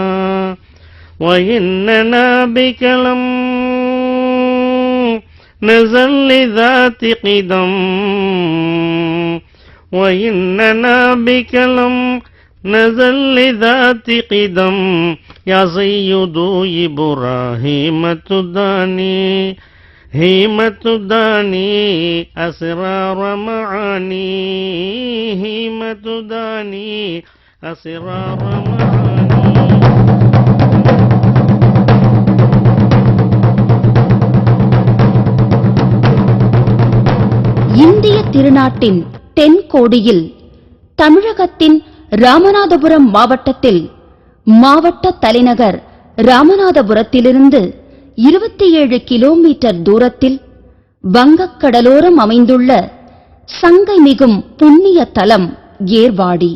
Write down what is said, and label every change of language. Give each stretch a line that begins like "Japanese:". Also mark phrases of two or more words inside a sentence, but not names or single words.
Arabic: وإننا بك لم نزل لذات قدم، وإننا بك لم نزل لذات قدم، يا سيد إبراهيم تداني، هيم تداني أسرار معاني، هيم تداني أسرار معاني.
Tamil: இந்திய திருநாட்டின் தென்கோடியில் தமிழகத்தின் ராமநாதபுரம் மாவட்டத்தில் மாவட்ட தலைநகர் ராமநாதபுரத்திலிருந்து 27 கிலோமீட்டர் தூரத்தில் வங்கக்கடலோரம் அமைந்துள்ள சங்கை மிகும் புண்ணிய தலம் ஏர்வாடி.